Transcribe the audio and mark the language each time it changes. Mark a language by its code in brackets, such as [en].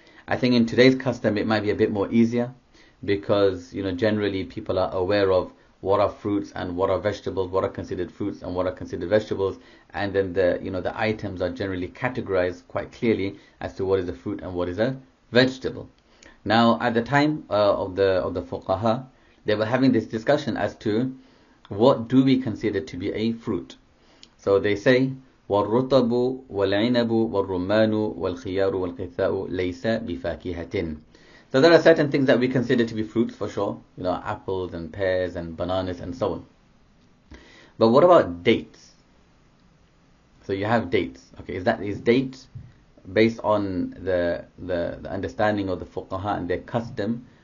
[en] I think in today's custom it might be a bit more easier because generally people are aware of what are fruits and what are vegetables, what are considered fruits and what are considered vegetables, and then the items are generally categorized quite clearly as to what is a fruit and what is a vegetable. Now at the time of the fuqaha, they were having this discussion as to what do we consider to be a fruit. [ar] So they say, وَالرُّطَبُ وَالْعِنَبُ وَالرُّمَّانُ وَالْخِيَارُ وَالْقِثَّاءُ لَيْسَ بِفَاكِهَةٍ. [en] So there are certain things that we consider to be fruits for sure, apples and pears and bananas and so on. But what about dates? So you have dates. Okay, is dates based on the understanding of the fuqaha and their custom?